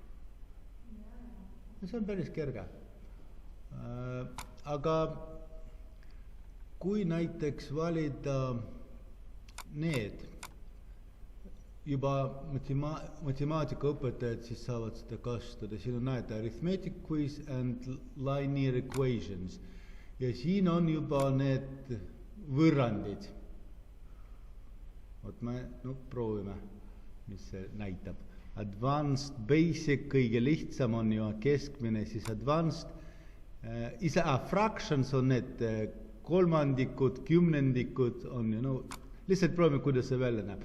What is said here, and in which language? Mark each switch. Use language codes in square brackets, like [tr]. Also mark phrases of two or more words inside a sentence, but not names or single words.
[et] See on päris kerge. Aga kui näiteks valida need, juba matemaatikaõpetajad siis saavad seda kasutada. Siin on näete [en] arithmetic quiz and linear equations. [et] Ja siin on juba need võrrandid. Vot me proovime, mis see näitab. Advanced, basic, kõige lihtsam on ju keskmine, siis advanced. Fractions on need kolmandikud, kümnendikud on ju, no lihtsalt proovime, kuidas see välja näeb.